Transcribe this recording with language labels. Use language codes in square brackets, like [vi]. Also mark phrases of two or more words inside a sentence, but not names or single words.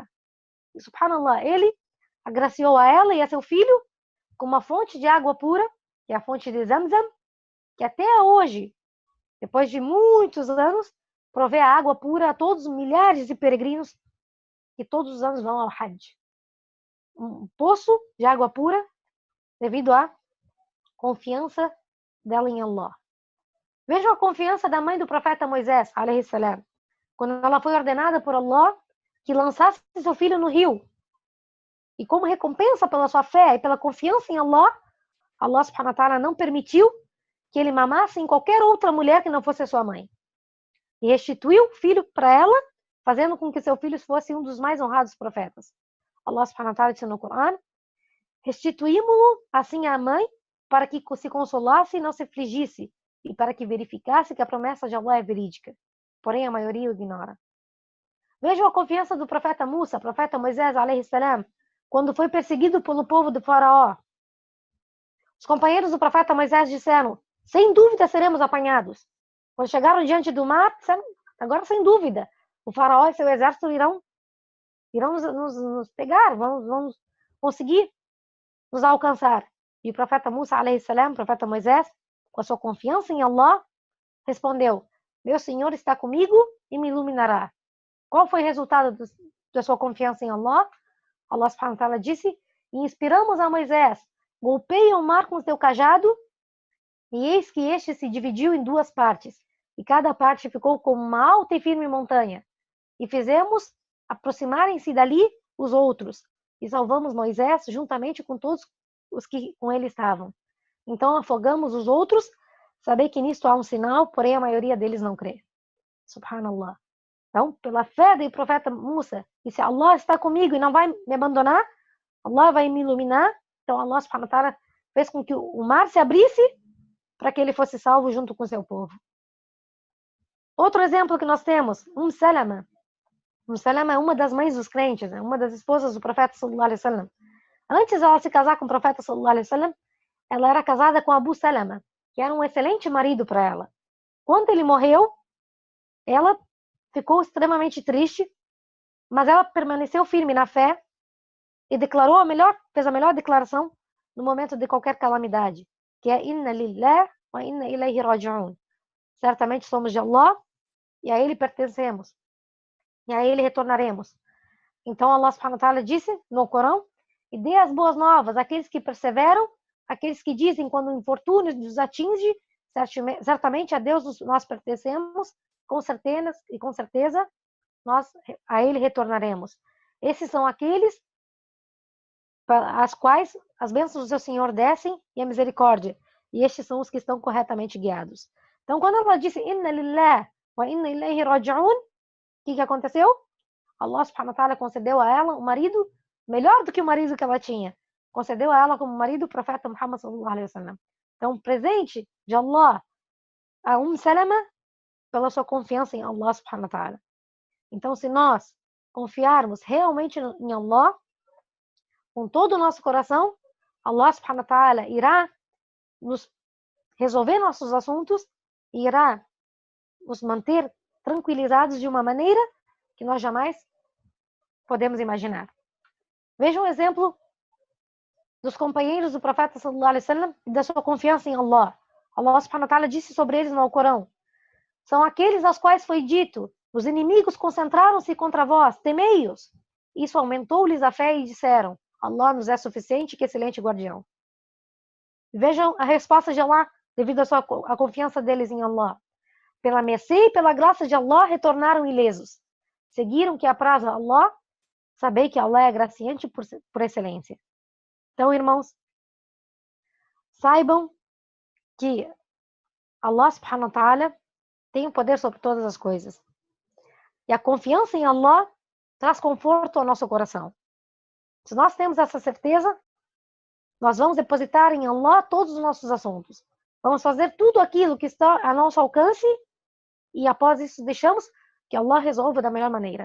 [pt] E subhanallah, ele agraciou a ela e a seu filho com uma fonte de água pura, que é a fonte de Zamzam, que até hoje, depois de muitos anos, provê a água pura a todos os milhares de peregrinos que todos os anos vão ao Hajj. Um poço de água pura devido à confiança dela em Allah. Vejam a confiança da mãe do profeta Moisés, [ar] عليه السلام, [pt] quando ela foi ordenada por Allah que lançasse seu filho no rio. E como recompensa pela sua fé e pela confiança em Allah, Allah [ar] سبحانه وتعالى [pt] não permitiu que ele mamasse em qualquer outra mulher que não fosse a sua mãe. E restituiu o filho para ela, fazendo com que seu filho fosse um dos mais honrados profetas. Allah [ar] سبحانه وتعالى [pt] disse no Corão: restituímos-lo assim à mãe, para que se consolasse e não se afligisse, e para que verificasse que a promessa de Allah é verídica. Porém, a maioria o ignora. Vejam a confiança do profeta Musa, profeta Moisés, [ar] عليه السلام, [pt] quando foi perseguido pelo povo do faraó. Os companheiros do profeta Moisés disseram: sem dúvida seremos apanhados. Quando chegaram diante do mar, disseram: agora sem dúvida, o faraó e seu exército irão nos pegar, vamos conseguir nos alcançar. E o profeta Musa, [ar] عليه السلام, [pt] o profeta Moisés, com a sua confiança em Allah, respondeu: meu Senhor está comigo e me iluminará. Qual foi o resultado da sua confiança em Allah? Allah [ar] سبحانه وتعالى [pt] disse: e inspiramos a Moisés: golpeia o mar com o teu cajado, e eis que este se dividiu em duas partes, e cada parte ficou como uma alta e firme montanha. E fizemos aproximarem-se dali os outros, e salvamos Moisés juntamente com todos os que com ele estavam. Então afogamos os outros. Sabei que nisto há um sinal, porém a maioria deles não crê. Subhanallah. Então, pela fé do profeta Musa, e se Allah está comigo e não vai me abandonar, Allah vai me iluminar. Então Allah [ar] سبحانه وتعالى [pt] fez com que o mar se abrisse para que ele fosse salvo junto com seu povo. Outro exemplo que nós temos, Salama. Salama é uma das mães dos crentes, uma das esposas do profeta [ar] صلى الله عليه وسلم. [pt] Antes de ela se casar com o profeta [ar] صلى الله عليه وسلم, [pt] ela era casada com Abu Salama, que era um excelente marido para ela. Quando ele morreu, ela ficou extremamente triste, mas ela permaneceu firme na fé e fez a melhor declaração no momento de qualquer calamidade, que é [ar] إنا لله وإنا إليه راجعون. [pt] Certamente somos de Allah e a ele pertencemos e a ele retornaremos. Então Allah [ar] سبحانه وتعالى [pt] disse no Corão: e dê as boas novas àqueles que perseveram, aqueles que dizem quando o infortúnio nos atinge, certamente a Deus nós pertencemos, com certeza nós a ele retornaremos. Esses são aqueles às quais as bênçãos do seu Senhor descem e a misericórdia. E estes são os que estão corretamente guiados. Então, quando ela disse [ar] إنا لله وإنا إليه راجعون, [pt] o que aconteceu? Allah [ar] سبحانه وتعالى [pt] concedeu a ela um marido melhor do que o marido que ela tinha. Concedeu a ela como marido o profeta Muhammad [ar] صلى الله عليه وسلم. [pt] Então, o presente de Allah a Salama pela sua confiança em Allah [ar] سبحانه وتعالى. [pt] Então, se nós confiarmos realmente em Allah, com todo o nosso coração, Allah [ar] سبحانه وتعالى [pt] irá nos resolver nossos assuntos e irá nos manter tranquilizados de uma maneira que nós jamais podemos imaginar. Veja um exemplo dos companheiros do profeta [ar] صلى الله عليه وسلم [pt] e da sua confiança em Allah. Allah [ar] سبحانه وتعالى [pt] disse sobre eles no Alcorão: são aqueles aos quais foi dito: os inimigos concentraram-se contra vós, temei-os. Isso aumentou-lhes a fé e disseram: Allah nos é suficiente, que excelente guardião. Vejam a resposta de Allah devido à confiança deles em Allah. Pela mercê e pela graça de Allah retornaram ilesos. Seguiram que apraza Allah, sabei que Allah é graciante por excelência. Então, irmãos, saibam que Allah [ar] سبحانه وتعالى [pt] tem o poder sobre todas as coisas. E a confiança em Allah traz conforto ao nosso coração. Se nós temos essa certeza, nós vamos depositar em Allah todos os nossos assuntos. Vamos fazer tudo aquilo que está a nosso alcance e após isso deixamos que Allah resolva da melhor maneira.